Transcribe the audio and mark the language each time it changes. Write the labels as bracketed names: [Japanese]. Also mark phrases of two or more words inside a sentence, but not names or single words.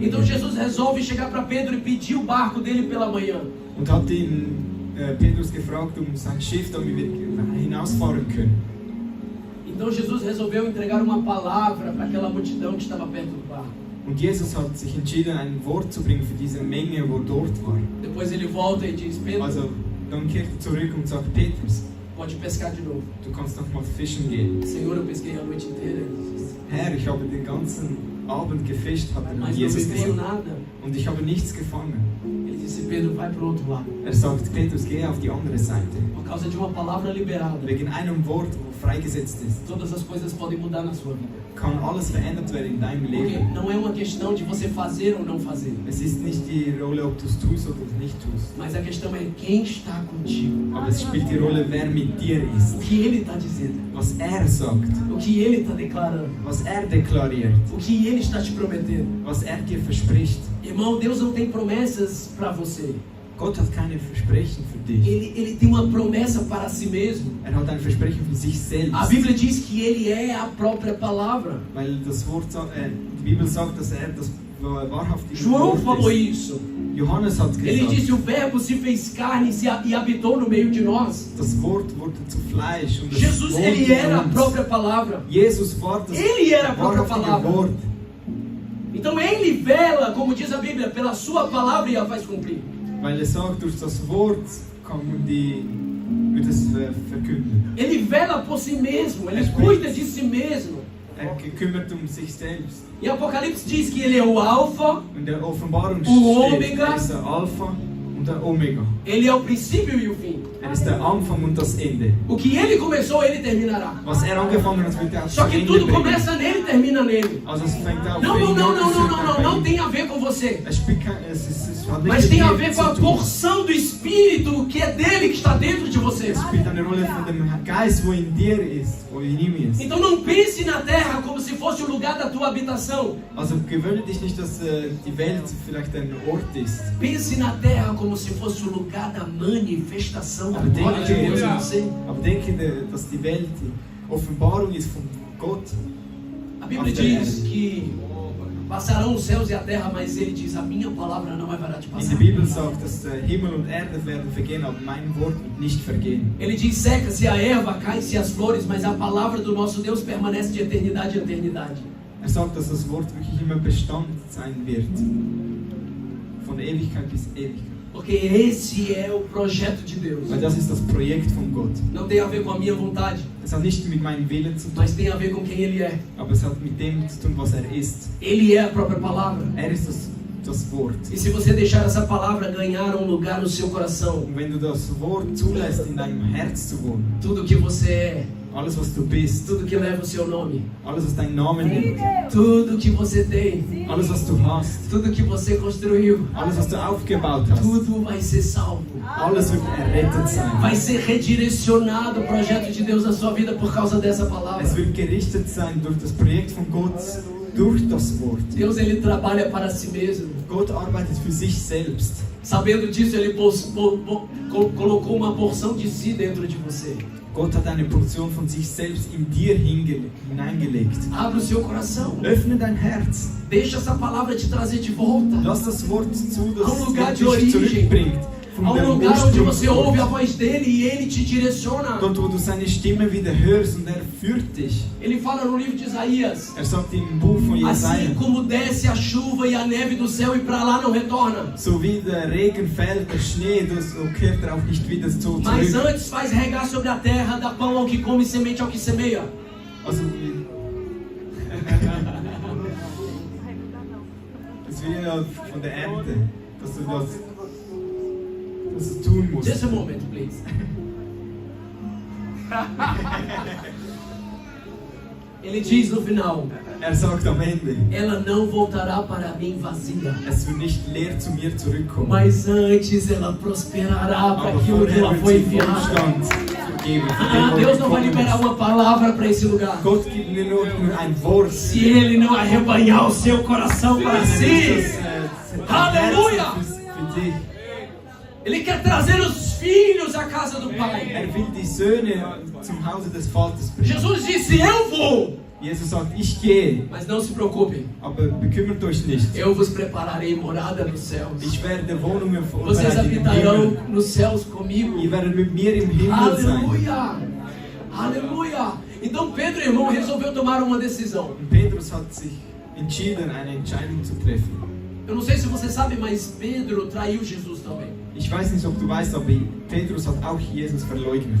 [Portuguese] Então Jesus resolve chegar para Pedro e pedir o barco dele pela manhã. [German] und hat ihn Petrus gefragt sein Schiff, damit wir hinausfahren können. [Portuguese] Então Jesus resolveu entregar uma palavra para aquela multidão que estava perto do barco. [German] Und Jesus hat sich entschieden, ein Wort zu bringen für diese Menge, wo dort war. [Portuguese] Depois ele volta e diz: Pedro, [German] Also dann kehrt er zurück und sagt, Petrus, [Portuguese] pode pescar de novo. [German] du kannst noch mal fischen gehen. [Portuguese] Senhor, eu pesquei a noite inteira, [German] Herr, ich habe den ganzen Abend gefischt, hat er [Portuguese] mas não me Jesus veio [German] gesagt. [Portuguese] nada. [German] Und ich habe nichts gefangen. [Portuguese] Ele disse: Pedro, vai para o outro lado. [German] Er sagt, Petrus, geh auf die andere Seite. [Portuguese] Por causa de uma palavra liberada, [German] Wegen einem Wort, wo freigesetzt ist, [Portuguese] todas as coisas podem mudar na sua vida. [German] kann alles verändert werden in deinem [Portuguese] Porque [German] Leben. [Portuguese] não é uma questão de você fazer ou não fazer, [German] Es ist nicht die Rolle, ob du es tust oder nicht tust. [Portuguese] mas a questão é quem está contigo. [German] Aber es spielt die Rolle, wer mit dir [Portuguese] O [German] ist. [Portuguese] que ele está dizendo, [German] Was er sagt, [Portuguese] o que ele está declarando, [German] was er deklariert, [Portuguese] o que ele está te prometendo. [German] was er dir verspricht. [Portuguese] Irmão, Deus não tem promessas para você. [German] Gott hat keine Versprechen für dich. [Portuguese] Ele tem uma promessa para si mesmo. [German] Er hat ein Versprechen für sich selbst. [Portuguese] A Bíblia diz que ele é a própria palavra. [German] Weil das Wort, die Bibel sagt, dass er das wahrhaftige [Portuguese] João falou [German] Wort ist. [Portuguese] isso. [German] Johannes hat [Portuguese] Ele disse: [German] gesagt, [Portuguese] o verbo se fez carne e habitou no meio de nós. [German] das Wort wurde zu Fleisch und es [Portuguese] Jesus, [German] wohnte [Portuguese] ele [German] in [Portuguese] era a [German] uns. [Portuguese] própria palavra. [German] Jesus war das [Portuguese] Ele era a própria [German] wahrhaftige [Portuguese] palavra. [German] Wort. [Portuguese] Então ele vela, como diz a Bíblia, pela sua palavra e a faz cumprir. [German] Weil er sagt, durch das Wort kann man wird es verkünden. [Portuguese] Ele vela por si mesmo, ele É cuida de si mesmo. [German] Er kümmert sich selbst. [Portuguese] E Apocalipse diz que ele é o Alfa, [German] In der Offenbarung [Portuguese] O [German] steht, [Portuguese] Omega. [German] er ist der Alpha und der Omega. [Portuguese] ele é o princípio e o fim. [German] Er ist der Anfang und das Ende. [Portuguese] O que ele começou, ele terminará. [German] Was er angefangen hat, wird er auch [Portuguese] Só [German] zu [Portuguese] que [German] Ende [Portuguese] tudo [German] bringen. [Portuguese] começa nele e termina nele. [German] Also es fängt auf [Portuguese] Não, não, [German] ihn [Portuguese] não, [German] an, [Portuguese] não, [German] es [Portuguese] não, [German] hört [Portuguese] não, [German] auf [Portuguese] não, não [German] ihn. [Portuguese] tem a ver com você. [German] Es hat nicht [Portuguese] Mas [German] mit [Portuguese] tem a [German] dir [Portuguese] ver [German] zu [Portuguese] com a [German] tun. [Portuguese] porção do Espírito que é dele que está dentro de você. [German] Es spielt eine Rolle von dem Geist, wo in dir ist, wo in ihm ist. [Portuguese] Então não pense na terra como se fosse o lugar da tua habitação. [German] Also gewöhne dich nicht, dass die Welt vielleicht ein Ort ist. [Portuguese] Pense na terra como se fosse o lugar da manifestação da [German] Aber [Portuguese] glória de Deus em [German] denke, [Portuguese] você. [German] aber denke, dass die Welt die Offenbarung ist von Gott. [Portuguese] A Bíblia diz que passarão os céus e a terra, mas ele diz: a minha palavra não vai parar de [German] In [Portuguese] passar. [German] der Bibel sagt, dass Himmel und Erde werden vergehen, aber mein Wort wird nicht vergehen. [Portuguese] Ele diz: seca-se a erva, cai-se as flores, mas a palavra do nosso Deus permanece de eternidade em eternidade. [German] Er sagt, dass das Wort wirklich immer Bestand sein wird. Von Ewigkeit bis Ewigkeit. [Portuguese] Porque esse é o projeto de Deus. [German] Weil das ist das Projekt von Gott. [Portuguese] Não tem a ver com a minha vontade, [German] Es hat nicht mit meinem Willen zu tun, [Portuguese] mas tem a ver com quem ele é. [German] aber es hat mit dem zu tun, was er ist. [Portuguese] Ele é a própria palavra. [German] Er ist das Wort. [Portuguese] E se você deixar essa palavra ganhar um lugar no seu coração, [German] Und wenn du das Wort zulässt, in deinem Herz zu wohnen, [Portuguese] tudo que você é, [German] alles was du bist, [Portuguese] tudo que leva o seu nome, [German] alles was deinen Namen nimmt, [Portuguese] tudo que você tem, [German] alles was du hast, [Portuguese] tudo que você construiu, [German] alles was du aufgebaut hast, [Portuguese] tudo vai ser salvo. [German] alles wird errettet sein. [Portuguese] Vai ser redirecionado o projeto de Deus na sua vida por causa dessa palavra. [German] Es wird gerichtet sein durch das Projekt von Gott, durch das Wort. [Portuguese] Deus, ele trabalha para si mesmo. [German] Gott arbeitet für sich selbst. [Portuguese] Sabendo disso, ele colocou uma porção de si dentro de você. [German] Gott hat eine Portion von sich selbst in dir hineingelegt. [Portuguese] Abre o seu coração. [German] Öffne dein Herz. [Portuguese] Deixa essa palavra te trazer de volta. [German] Lass das Wort zu, [Portuguese] A um lugar [German] das [Portuguese] de [German] dich [Portuguese] origem. [German] zurückbringt. [Portuguese] A um lugar onde você ouve a voz dele e ele te direciona. [German] Dort, wo du seine Stimme wieder hörst und er führt dich. [Portuguese] Ele fala no livro de Isaías: [German] Er sagt im Buch von Jesaja, [Portuguese] assim como desce a chuva e a neve do céu e para lá não retorna, [German] so wie der Regen fällt, der Schnee, so kehrt er auch nicht wieder so [Portuguese] mas [German] zurück. [Portuguese] antes faz regar sobre a terra, dá pão ao que come e semente ao que semeia. [German] Also, das will ja von der Ernte, dass du tun musst. [English] Just a moment, please. [Portuguese] Ele diz no final: [German] Er sagt am Ende, [Portuguese] ela não voltará para mim vazia, [German] es wird nicht leer zu mir zurückkommen, [Portuguese] mas antes ela prosperará para [German] aber [Portuguese] aquilo que [German] vorher [Portuguese] ela [German] wird [Portuguese] foi [German] sie [Portuguese] enviada. [German] Wohlstand geben. [Portuguese] Ah, Deus não vai liberar uma palavra para esse lugar [German] Gott gibt mir nur ein Wort. [Portuguese] se Ele não arrebanhar o seu coração para si. Aleluia! [German] Für dich. [Portuguese] Ele quer trazer os filhos à casa do Pai. [German] Er will die Söhne zum Hause des Vaters bringen. [Portuguese] Jesus disse: eu vou, [German] Jesus sagt, ich gehe, [Portuguese] mas não se preocupem, [German] aber bekümmert euch nicht. [Portuguese] eu vos prepararei morada nos céus. [German] Ich werde Wohnungen [Portuguese] Vocês [German] vorbereiten im [Portuguese] habitarão [German] Himmel. [Portuguese] nos céus comigo. [German] Ihr werdet mit mir im Himmel sein. [Portuguese] Aleluia! Aleluia! Então Pedro, irmão, resolveu tomar uma decisão. [German] Und Petrus hat sich entschieden, eine Entscheidung zu treffen. [Portuguese] Eu não sei se você sabe, mas Pedro traiu Jesus também. [German] Ich weiß nicht, ob du weißt, aber Petrus hat auch Jesus verleugnet.